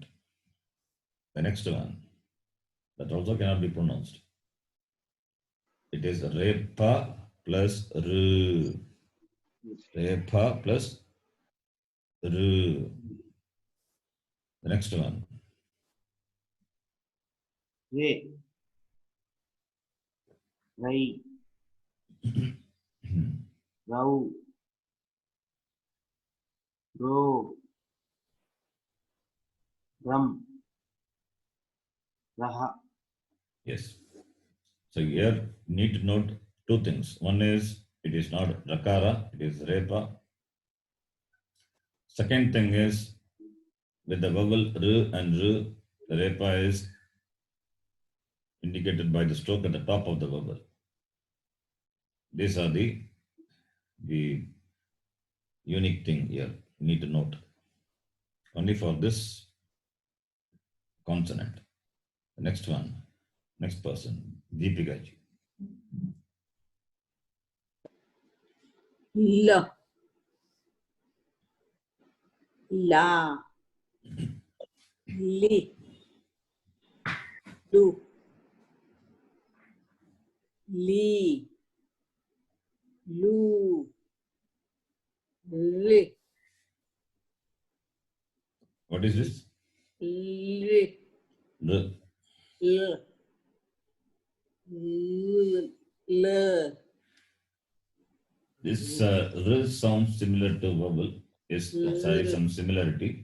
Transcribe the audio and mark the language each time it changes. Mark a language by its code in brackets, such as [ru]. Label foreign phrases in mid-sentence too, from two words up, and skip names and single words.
[en] The next one, that also cannot be pronounced. It is Repa plus R. Repa plus R. The next one. Re. Rai. Rau. Ro. Ram. Raha. Yes. So here you need to note two things. One is it is not Rakara, it is Repa. Second thing is with the vowel R and R, the Repa is indicated by the stroke at the top of the vowel. These are the unique thing here you need to note. Only for this consonant. The next one, next person, Deepika ji. L. La. Li. Lu. Li. Lu. Li. What is this? Li. The L. L. L. this R sounds similar to vowel. Is sorry, some similarity.